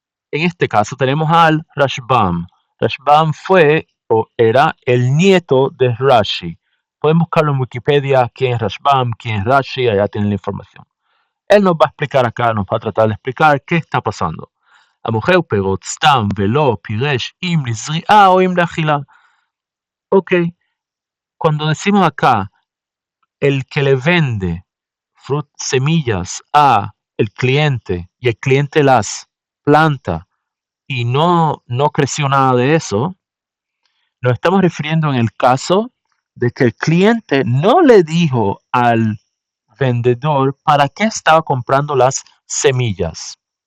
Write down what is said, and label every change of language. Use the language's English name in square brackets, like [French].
[Spanish] En este caso tenemos al Rashbam. Rashbam fue o era el nieto de Rashi. Pueden buscarlo en Wikipedia, quién es Rashbam, quién es Rashi, allá tienen la información. Él nos va a explicar acá, nos va a tratar de explicar qué está pasando. [Hebrew] המוכר פירות סתם ולא פירש אם לזריעה או אם לאכילה. [Spanish] Ok, cuando decimos acá, el que le vende semillas a el cliente y el cliente las planta y no creció nada de eso, nos estamos refiriendo en el caso de que el cliente no le dijo al vendedor para qué estaba comprando las semillas.